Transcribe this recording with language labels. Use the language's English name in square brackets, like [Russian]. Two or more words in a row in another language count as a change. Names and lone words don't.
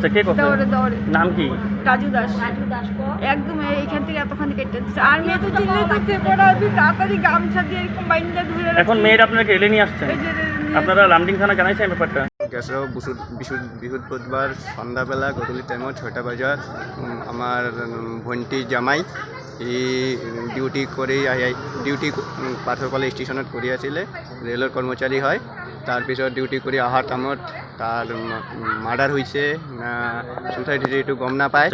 [Bangla] দৌড়ে নাম কি? রাজু দাস একদম এইখান থেকে এতখানি কেটে দিচ্ছে। আর মেয়ে তো চিল্লে দিচ্ছে, পরে তাড়াতাড়ি গামছা দিয়ে এরকম বাইন্দা ধরে। এখন মেয়ের আপনাকে এলে নিয়ে আসছেন, আপনারা লামডিং থানা জানাইছেন ব্যাপারটা? [Assamese] গেছেও বৃহস্পতিবার সন্ধ্যাবেলা গধূলি টাইমত 6টা বাজাত আমার ভণ্টি জামাই ডিউটি পাথৰকলা ষ্টেচনত কৰি আছিলে, ৰেলৰ কৰ্মচাৰী হয়। তাৰপিছত ডিউটি কৰি অহাৰ টাইমত তাৰ মাৰ্ডাৰ হৈছে না চুচাইড হৈছে এইটো গম নাপায়।